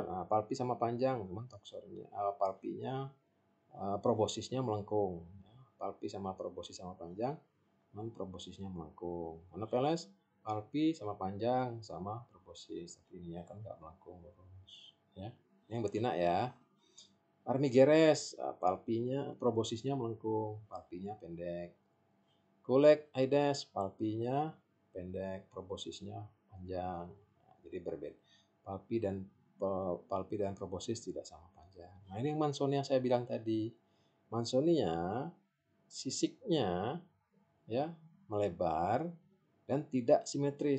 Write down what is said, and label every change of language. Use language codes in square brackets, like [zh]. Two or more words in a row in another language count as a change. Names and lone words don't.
[id] Nah, palpi sama panjang, teman toksornya, palpinya, proboscisnya melengkung. Palpi sama proboscis sama panjang, proboscisnya melengkung. Mana peles? Palpi sama panjang sama proboscis. Tapi ini ya kan nggak melengkung lurus. Ya, ini yang betina ya. Armigeres, palpinya, proboscisnya melengkung, palpinya pendek. Culex Aedes, palpinya pendek, proboscisnya panjang. Nah, jadi berbeda. Palpi dan proboscis tidak sama panjang. Nah, ini yang Mansonia saya bilang tadi. Mansonia sisiknya, ya, melebar dan tidak simetris.